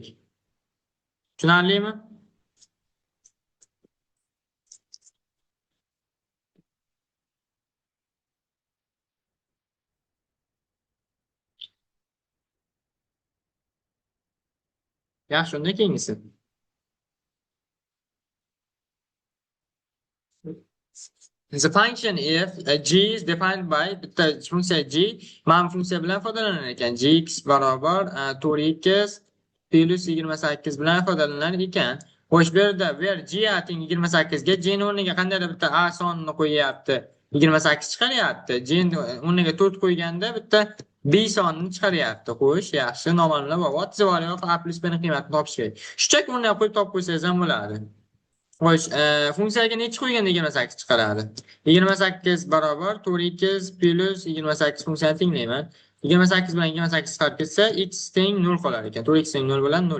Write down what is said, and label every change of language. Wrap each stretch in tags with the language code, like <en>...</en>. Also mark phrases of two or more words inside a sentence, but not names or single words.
<uz>Tushunarlimi? Yaxshi, unda keyingisi.</uz> <en>The function if g is defined by</en> <uz>bitta funksiya g mana funksiya bilan foydalanar ekan. Gx barobar 4x plus 28 bilan foydalanar ekan. Xo'sh, bu yerda where g teng 28 ga g ni o'rniga qandaydir bitta a sonini qo'yyapti. 28 chiqaryapti. G ni o'rniga 4 qo'yganda bitta b sonini chiqaryapti. Xo'sh, yaxshi, noma'lumlar bor.</uz> <en>What is the value of a plus b</en> <uz>ni qiymatini topish kerak. Shunchaki o'rniga qo'yib topib qo'ysangiz ham bo'ladi. Xo'sh, funksiyaga necha qo'yganda 28 chiqaradi? 28 barobar 4x plus 28 funksiyani tenglayman. 28 bilan 28 chiqarib ketsa, x teng 0 qolar ekan. 4x teng 0 bilan 0.</uz>